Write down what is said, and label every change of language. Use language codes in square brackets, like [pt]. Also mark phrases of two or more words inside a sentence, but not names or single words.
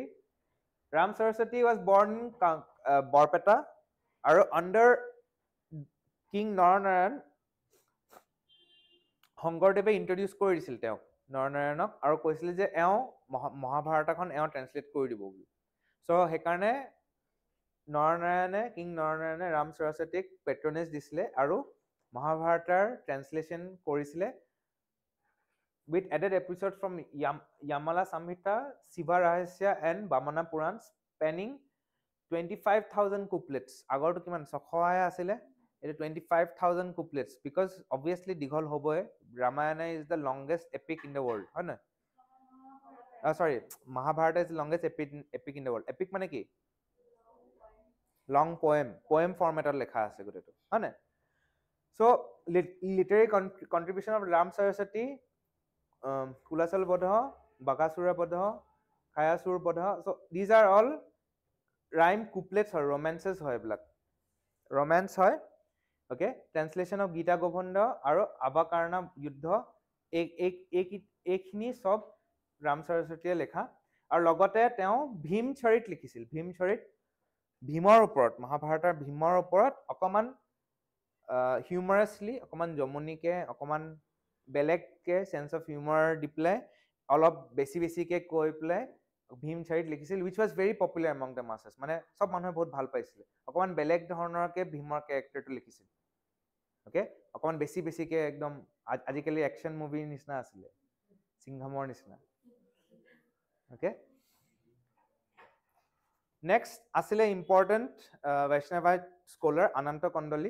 [as] ৰাম সৰস্বতী [en] was born in Barpeta, [as] আৰু [en] under King Naranarayan [as] শংকৰদেৱে ইন্ট্ৰডিউচ কৰি দিছিল তেওঁক, নৰনাৰায়ণক, আৰু কৈছিল যে এওঁ মহাভাৰতখন এওঁ ট্ৰেন্সলেট কৰি দিব বুলি। চ' সেইকাৰণে কিং নৰনাৰায়ণে ৰাম সৰস্বতীক পেট্ৰনেজ দিছিলে আৰু মহাভাৰতৰ ট্ৰেন্সলেশ্যন কৰিছিলে [en] with added episodes from Yamala Samhita, Shiva Rahasya and Vamana Purans, spanning 25,000 couplets. [as] আগৰটো কিমান 600 আছিলে, এটা [en] 25,000 couplets, because obviously [as] দীঘল হ'বই, [en] Ramayana is the longest epic in the world, [as] হয় না? [en] Sorry, Mahabharata is the longest epic in the world. [as] Epic মানে কি? [en] Long poem format [as] লেখা আছে গোটেইটো, হয় না? [en] So literary contribution of Ram Saraswati, [as] কুলাচল বধ, বাকাসুৰ বধ, খায়াসুৰ বধ, [en] so these are all rhyme couplets হয়, romances হয়, এইবিলাক romance হয়, okay? Translation of [as] গীতা গোবিন্দ আৰু আবাকাৰণ যুদ্ধ, এইখিনি সব ৰাম সৰস্বতীয়ে লেখা, আৰু লগতে তেওঁ ভীম চৰিত লিখিছিল। ভীম চৰিত ভীমৰ ওপৰত, মহাভাৰতৰ ভীমৰ ওপৰত অকমান হিউমাৰাছলি, অকমান জমনিকে, অকমান বেলেগকে [en] sense of humour [as] দি পেলাই অলপ বেছিকে কৈ পেলাই ভীম চৰিত লিখিছিল, [en] which was very popular among the masses, [as] মানে সব মানুহে বহুত ভাল পাইছিলে, অকমান বেলেগ ধৰণৰকে ভীমৰ কেৰেক্টাৰটো লিখিছিল, অ'কে? অকমান বেছিকে একদম আজিকালি একশ্যন মুভিৰ নিচিনা আছিলে, সিংঘমৰ নিচিনা, অ'কে? নেক্সট আছিলে [en] important Vaishnavite scholar [as] অনন্ত কণ্ডলী।